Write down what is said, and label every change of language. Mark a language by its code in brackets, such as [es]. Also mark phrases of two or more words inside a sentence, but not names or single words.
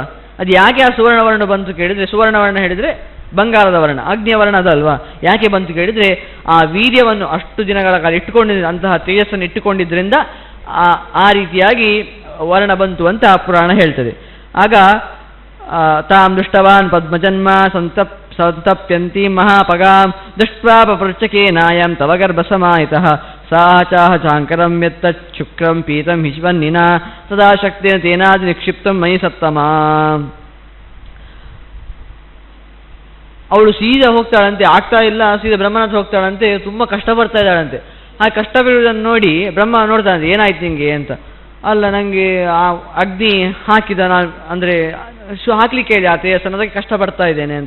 [kn] ಅದು ಯಾಕೆ ಆ ಸುವರ್ಣವರ್ಣ ಬಂತು ಕೇಳಿದರೆ, ಸುವರ್ಣವರ್ಣ ಹೇಳಿದರೆ ಬಂಗಾರದ ವರ್ಣ, ಅಗ್ನಿಯ ವರ್ಣ ಅದಲ್ವಾ. ಯಾಕೆ ಬಂತು ಕೇಳಿದರೆ, ಆ ವೀರ್ಯವನ್ನು ಅಷ್ಟು ದಿನಗಳ ಕಾಲ ಇಟ್ಟುಕೊಂಡಿದ್ದ, ಅಂತಹ ತೇಜಸ್ಸನ್ನು ಇಟ್ಟುಕೊಂಡಿದ್ದರಿಂದ ಆ ರೀತಿಯಾಗಿ ವರ್ಣ ಬಂತು ಅಂತ ಪುರಾಣ ಹೇಳ್ತದೆ. [sa] ಆಗ ತಾಂ ದೃಷ್ಟವಾನ್ ಪದ್ಮಜನ್ಮ ಸಂತಪ್ಯಂತಿ ಮಹಾಪಗಾಂ ದೃಷ್ಟ್ವಾ ಪಪೃಚ್ಛಕೇನಾಯಂ ತವ ಗರ್ಭಸಮಾಹಿತಃ ಸಾ ಚಾಹ ಚಾಂಕರಂ ಯತ್ತ ಶುಕ್ರಂ ಪೀತಂ ಹಿಶ್ವನ್ನಿನ ತದಾ ಶಕ್ತೇನ ತೇನಾದಿ ನಿಕ್ಷಿಪ್ತಂ ಮಯಿ ಸತ್ತಮ. [kn] ಅವಳು ಸೀದಾ ಹೋಗ್ತಾಳಂತೆ, ಆಗ್ತಾ ಇಲ್ಲ, ಸೀದಾ ಬ್ರಹ್ಮನ ಹತ್ರ ಹೋಗ್ತಾಳಂತೆ. ತುಂಬ ಕಷ್ಟ ಬರ್ತಾ ಇದ್ದಾಳಂತೆ. ಆ ಕಷ್ಟ ಬೀಳುವುದನ್ನು ನೋಡಿ ಬ್ರಹ್ಮ ನೋಡ್ತಾನಂತೆ, ಏನಾಯ್ತು ನಿಂಗೆ ಅಂತ. ಅಲ್ಲ, ನನಗೆ ಆ ಅಗ್ನಿ ಹಾಕಿದ, ನಾನು ಅಂದರೆ ಹಾಕ್ಲಿಕ್ಕೆ ಹೇಳಿ ಆ ತೇಜಸ್ಸನ್ನು, ಅದಕ್ಕೆ ಕಷ್ಟಪಡ್ತಾ ಇದ್ದೇನೆ ಅಂತ.